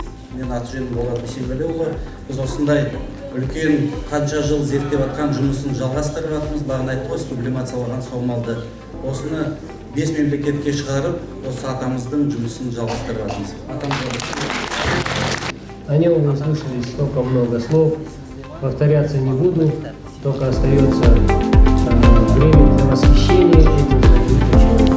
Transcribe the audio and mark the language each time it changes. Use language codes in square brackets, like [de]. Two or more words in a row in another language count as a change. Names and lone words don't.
[kk] Мен аты-жөнім Болат Бейсенғалиұлы. Біз осындай үлкен қанша жыл зерттеп жатқан жұмысын жалғастырып жатырмыз. Бағана айтты ғой, сублимациялаған саумалды. Осыны 5 мемлекетке шығарып, осы атамыздың жұмысын жалғастырып жатырмыз. [ru] О нем вы слышали столько много слов, повторяться не буду, только остается время для восхищения этим знаменитым.